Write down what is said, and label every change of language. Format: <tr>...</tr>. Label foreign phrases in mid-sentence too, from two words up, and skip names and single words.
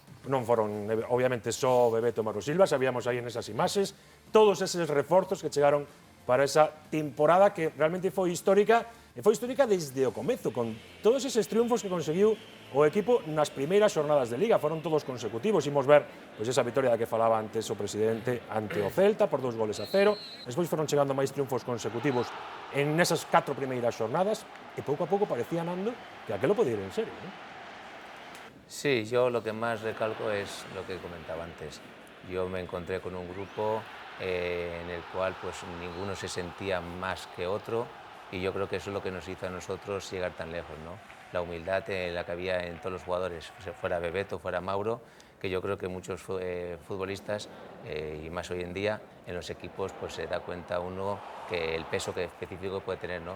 <gl>Non foron, obviamente, só Bebeto e Mauro Silva, sabíamos aí en esas imaxes, todos eses reforzos que chegaron para esa temporada que realmente foi histórica, e foi histórica desde o comezo, con todos eses triunfos que conseguiu o equipo nas primeiras xornadas de Liga, foron todos consecutivos, imos ver esa victoria da que falaba antes o presidente ante o Celta por 2-0, despois foron chegando máis triunfos consecutivos en esas 4 primeiras xornadas, e pouco a pouco parecía, Nando, que aquelo podía ir en serio, ¿no?</gl> <es>Sí, yo lo que más recalco es lo que comentaba antes. Yo me encontré con un grupo en el cual pues ninguno se sentía más que otro, y yo creo que eso es lo que nos hizo a nosotros llegar tan lejos, ¿no? La humildad la que había en todos los jugadores, fuera Bebeto, fuera Mauro, que yo creo que muchos futbolistas, y más hoy en día, en los equipos pues se da cuenta uno que el peso que específico puede tener, ¿no?</es>